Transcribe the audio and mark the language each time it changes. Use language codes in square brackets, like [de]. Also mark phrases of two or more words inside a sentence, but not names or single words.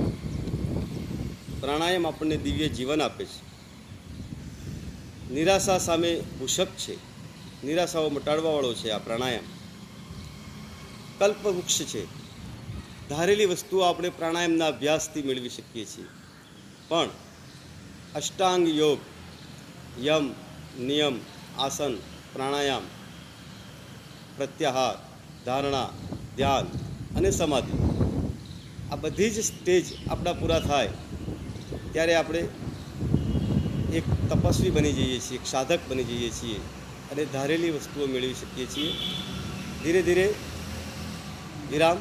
[gu] પ્રાણાયામ આપણને દિવ્ય જીવન આપે છે. નિરાશા સામે ભૂષક છે. નિરાશાઓ મટાડવાવાળો છે આ પ્રાણાયામ. કલ્પવૃક્ષ છે. ધારેલી વસ્તુઓ આપણે પ્રાણાયામના અભ્યાસથી મેળવી શકીએ છીએ. [sa] પણ अष्टांग योग, यम, नियम, आसन, प्राणायाम, प्रत्याहार, धारणा, [gu] ધ્યાન અને સમાધિ, આ બધી જ સ્ટેજ આપણા પૂરા થાય ત્યારે આપણે એક તપસ્વી બની જઈએ છીએ, એક સાધક બની જઈએ છીએ અને ધારેલી વસ્તુઓ મેળવી શકીએ છીએ. ધીરે ધીરે વિરામ.